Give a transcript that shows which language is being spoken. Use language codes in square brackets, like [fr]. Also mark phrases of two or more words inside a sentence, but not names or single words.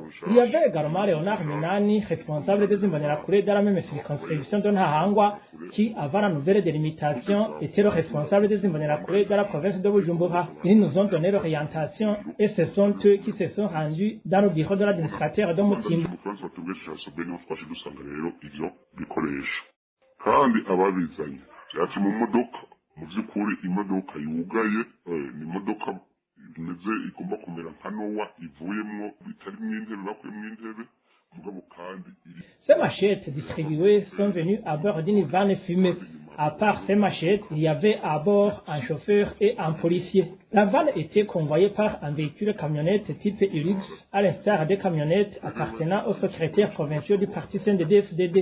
[fr] Il y avait également Léonard Minani, responsable des Imbonerakure dans la même circonscription de Ntahangwa, qui, avant la nouvelle délimitation, était le responsable des Imbonerakure dans la province de Bujumbura. Ils nous ont donné l'orientation et ce sont eux qui se sont rendus dans le bureau de l'administrateur de Mutimbuzi. [rn] kandi ababizanye yacu mu modoka mu by'ukuri imodoka yugaye ni imodoka imeze igomba kumera nka Nowa ivuyemwo bitarimo intebe bakuyemo intebe mugabo kandi [fr] Ces machettes distribuées sont venues à bord d'une vanne fumée. À part ces machettes, il y avait à bord un chauffeur et un policier. La vanne était convoyée par un véhicule camionnette type Hilux, à l'instar des camionnettes appartenant aux secrétaires provinciaux du parti CNDD-FDD.